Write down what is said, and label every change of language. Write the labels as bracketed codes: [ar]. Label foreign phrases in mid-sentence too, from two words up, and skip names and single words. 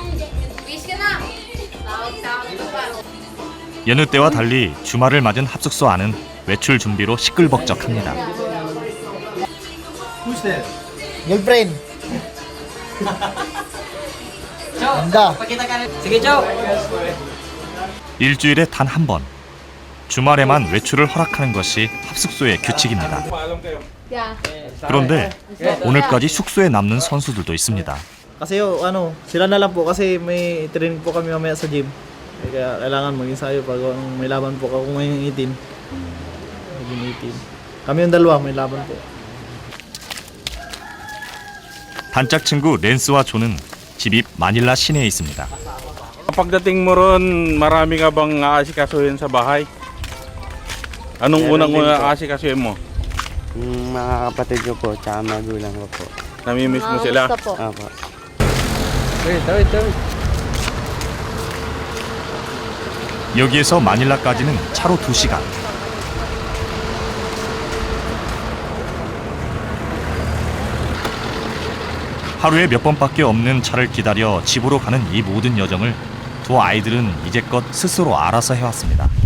[ko] 여느 때와 달리 주말을 맞은 합숙소 안은 외출 준비로 시끌벅적합니다. [tl] Girlfriend. Ganda. Sige, Chow! [ko] 일주일에 단 한 번, 주말에만 외출을 허락하는 것이 합숙소의 규칙입니다. 그런데 오늘까지 숙소에 남는 선수들도 있습니다. [tl] Kasi sila na lang po kasi may training po kami mamaya sa gym. Kaya kailangan mag-ensayo pag may laban po ako ngayong 18. Maging 18. Kami yung dalawa, may laban po. [ko] 단짝 친구 랜스와 존은 집입 마닐라 시내에 있습니다. [tl] Pagdating mo ron, marami ka bang aasikasuhin sa bahay? Anong unang-unang aasikasuhin mo? Mga kapatid ko po, tsaka magulang ko po. Namimiss mo sila? Apo. [ko] 여기에서 마닐라까지는 차로 2시간. 하루에 몇 번밖에 없는 차를 기다려 집으로 가는 이 모든 여정을 두 아이들은 이제껏 스스로 알아서 해왔습니다.